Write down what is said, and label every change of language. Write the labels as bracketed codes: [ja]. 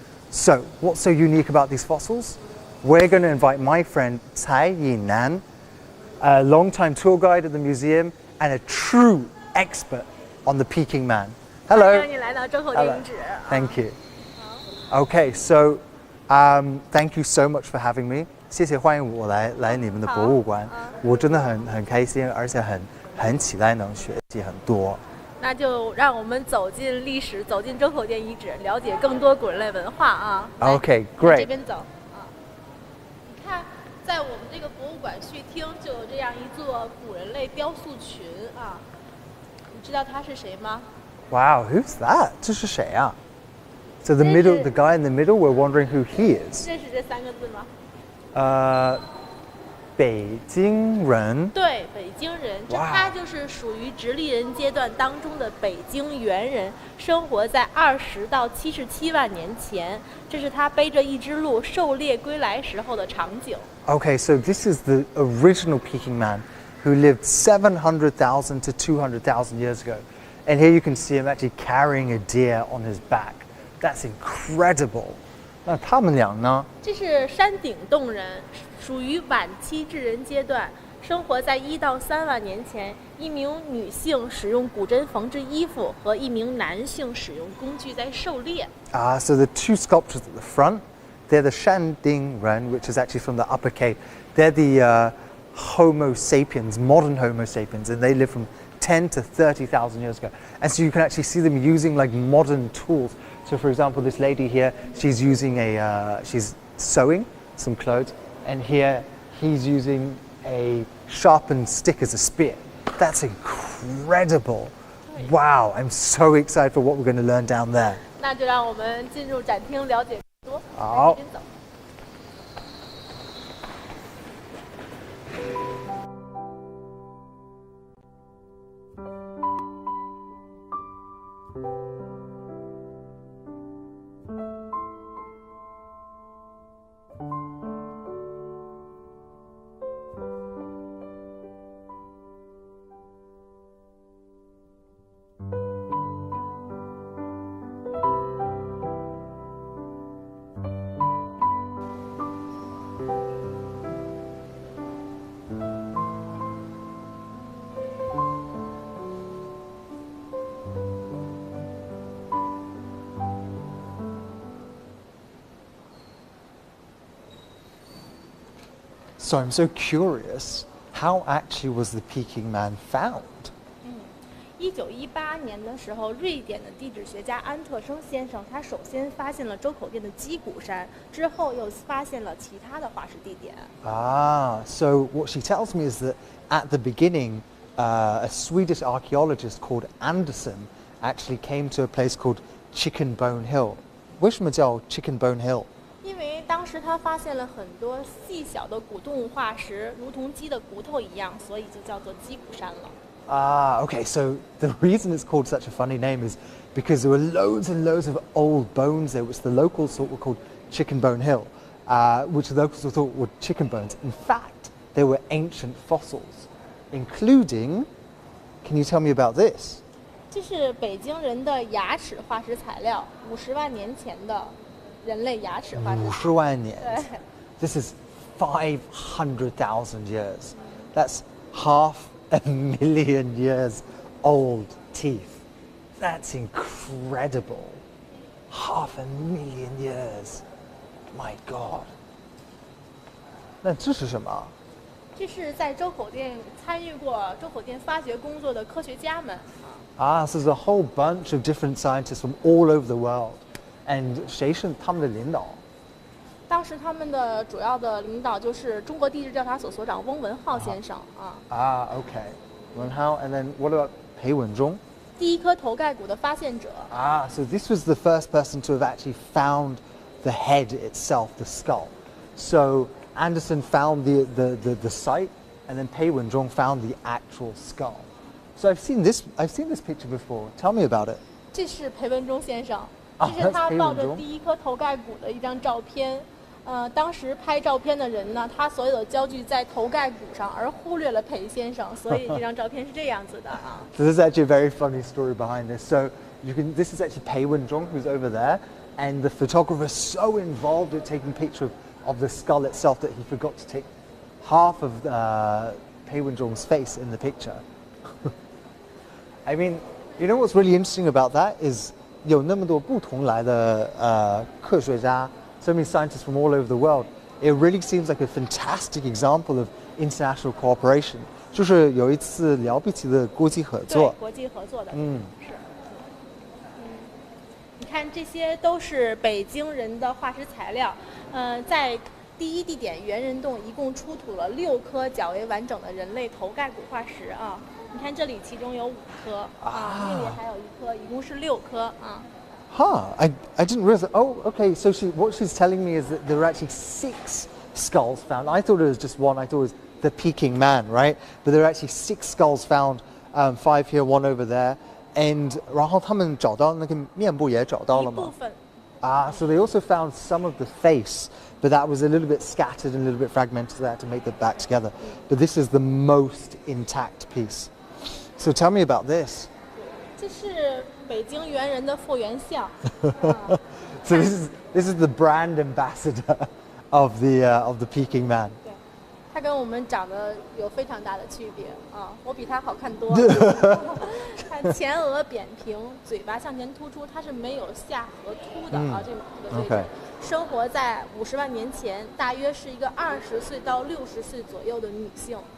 [en] So, what's so unique about these fossils? We're going to invite my friend Cai Yinan, a long-time tour guide at the museum and a true expert on the Peking Man. Hello. Hello. Thank you. Okay, so thank you so much for having me. [zh] 谢谢欢迎我来你们的博物馆，我真的很开心，而且很期待能学习很多。那就让我们走进历史，走进周口店遗址，了解更多古人类文化啊。 [en] Okay, great. [zh] 这边走啊。你看，在我们这个博物馆序厅就有这样一座古人类雕塑群啊。你知道他是谁吗？ [en] Wow, who's that? [zh] 这是谁啊？ [en] So the guy in the middle, we're wondering who he is. [zh] 认识这三个字吗？北京人。对，北京人，他就是属于直立人阶段当中的北京猿人，生活在20到77万年前。这是他背着一只鹿狩猎归来时候的场景。 [en] Okay, so this is the original Peking Man, who lived 700,000 to 200,000 years ago, and here you can see him actually carrying a deer on his back. That's incredible. [zh] 那他们俩呢？这是山顶洞人，属于晚期智人阶段，生活在1到3万年前。一名女性使用古针缝制衣服，和一名男性使用工具在狩猎。 [en] So the two sculptures at the front, they're the Shanding Ren, which is actually from the Upper Cave. They're the Homo sapiens, modern Homo sapiens, and they live from 10 to 30,000 years ago. And so you can actually see them using like modern tools. So for example, this lady here, she's using she's sewing some clothes, and here he's using a sharpened stick as a spear. That's incredible. Wow, I'm so excited for what we're going to learn down there. [zh] 那就让我们进入展厅了解更多。好。 [en] So I'm so curious, how actually was the Peking Man found? [zh] 1918年的时候，瑞典的地质学家安特生先生，他首先发现了周口店的鸡骨山，之后又发现了其他的化石地点。 [en] So what she tells me is that at the beginning, a Swedish archaeologist called Anderson actually came to a place called Chicken Bone Hill. [zh] 为什么叫 Chicken Bone Hill? 因为当时他发现了很多细小的古动物化石，如同鸡的骨头一样，所以就叫做鸡骨山了。 [en] Okay, so the reason it's called such a funny name is because there were loads and loads of old bones there, which the locals thought were called Chicken Bone Hill, which the locals thought were chicken bones. In fact, they were ancient fossils, including, can you tell me about this? [zh] 这是北京人的牙齿化石材料，50万年前的人类牙齿化石。 50万年。对。 [en] This is 500,000 years. That's half a million years old teeth. That's incredible. Half a million years. My God. [zh] 那这是什么？这是在周口店参与过周口店发掘工作的科学家们。 [en] So there's a whole bunch of different scientists from all over the world. [zh] And 谁是他们的领导？当时他们的主要的领导就是中国地质调查所所长翁文浩先生 [en] Okay. 文浩 and then what about 裴文中？ [zh] 第一颗头盖骨的发现者。 [en] So this was the first person to have actually found the head itself, the skull. So Anderson found the site, and then Pei Wenzhong found the actual skull. So I've seen this picture before. Tell me about it. [zh] 这是裴文中先生，这是他抱着第一颗头盖骨的一张照片。当时拍照片的人呢，他所有的焦距在头盖骨上，而忽略了裴先生，所以这张照片是这样子的啊。 [en] So there's actually a very funny story behind this. So this is actually Pei Wenzhong who's over there, and the photographer is so involved in taking a picture of the skull itself that he forgot to take half of Pei Wenzhong's face in the picture. I mean, you know what's really interesting about that is [zh] 有那么多不同来的科学家 [en] so many scientists from all over the world. It really seems like a fantastic example of international cooperation. [zh] 就是有一次了不起的国际合作。对，国际合作的。是。你看，这些都是北京人的化石材料。在第一地点猿人洞一共出土了6颗较为完整的人类头盖骨化石啊。你看这里，其中有5颗那里还有1颗，一共是6颗啊。 [en] I didn't realize that. Oh, okay. So what she's telling me is that there are actually 6 skulls found. I thought it was just one. I thought it was the Peking Man, right? But there are actually 6 skulls found, 5 here, 1 over there. [zh] And 然后他们找到那个面部也找到了吗？一部分。 [en] So they also found some of the face, but that was a little bit scattered and a little bit fragmented, so they had to make it back together. But this is the most intact piece. So tell me about this. [zh] 这是北京猿人的复原像。 [en] So this is the brand ambassador of the Peking Man. [zh] 对，他跟我们长得有非常大的区别啊！我比他好看多了。看前额扁平，嘴巴向前突出，它是没有下颌凸的啊，这个对比。生活在50万年前，大约是一个20岁到60岁左右的女性。